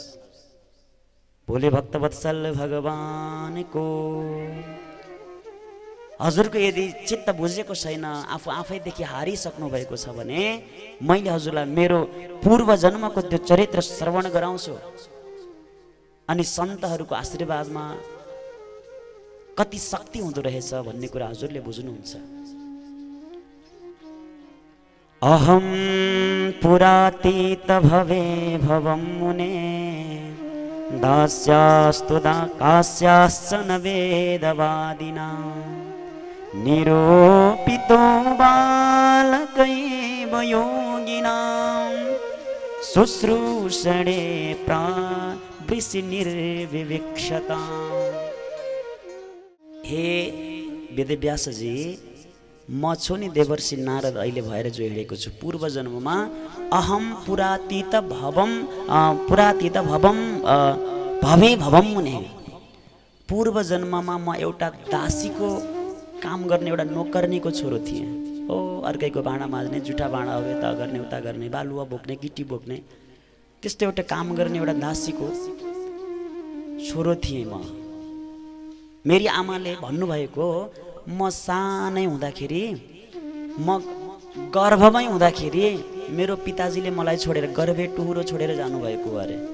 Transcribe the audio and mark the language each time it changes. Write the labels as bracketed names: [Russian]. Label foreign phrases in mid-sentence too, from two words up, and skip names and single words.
[Nepali] भोले भक्तवत्सल भगवानको हजुरको यदि चित्त बुझेको छैन, आफू आफैदेखि हारिसक्नु भएको छ भने मैले हजुरलाई मेरो पूर्व जन्मको त्यो चरित्र श्रवण गराउँछु। अनि सन्तहरूको आशीर्वादमा कति शक्ति हुँदो रहेछ भन्ने कुरा हजुरले बुझ्नुहुन्छ। [Sanskrit] अहम पुरातीत भवे भवं मुने दास्यास्तु कास्याश्च न वेदवादिना निरूपितो बालकैव योगिनां शुश्रूषणे प्रावृषि निर्विवक्षता। [Nepali] हे वेदव्यासजी, म छु नि देवर्षि नारद अहिले भएर जो हिँडेको छु। पूर्व जन्ममा [Sanskrit] अहम पुरातीत भवम भवे भवम मुने, [Nepali] पूर्व जन्ममा म एउटा दासीको काम गर्ने एउटा नोकर्नीको छोरो थिएँ। हो, अर्कैको भाँडा माझ्ने, जुठा भाँडाहरू यता गर्ने उता गर्ने, बालुवा बोक्ने, गिटी बोक्ने, त्यस्तो एउटा काम गर्ने एउटा दासीको छोरो थिएँ म। मेरी आमाले भन्नुभएको, म सानै हुँदाखेरि, म गर्भमै हुँदाखेरि मेरो पिताजीले मलाई छोडेर गर्भे टुहुरो छोडेर जानुभएको अरे।